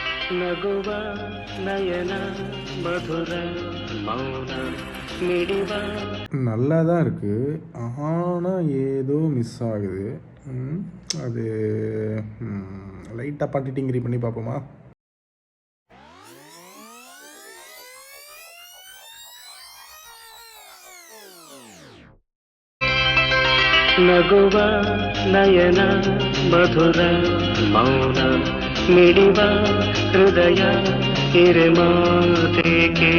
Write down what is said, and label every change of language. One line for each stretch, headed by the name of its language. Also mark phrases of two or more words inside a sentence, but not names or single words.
Kannada: ನಗುವ ನಯನ ಮಧುರ ಮೌನ ಮಿಡಿವ
Tamil: நல்லா தான் இருக்குது, ஆனால் ஏதோ மிஸ் ஆகுது. அது லைட்டாக பாட்டு டிங்கிரி பண்ணி பார்ப்போமா?
Kannada: ನಗುವ ನಯನ ಮಧುರ ಮೌನ ಮಿಡಿವ ಹೃದಯ ಹಿರಿಮಾತೆಗೆ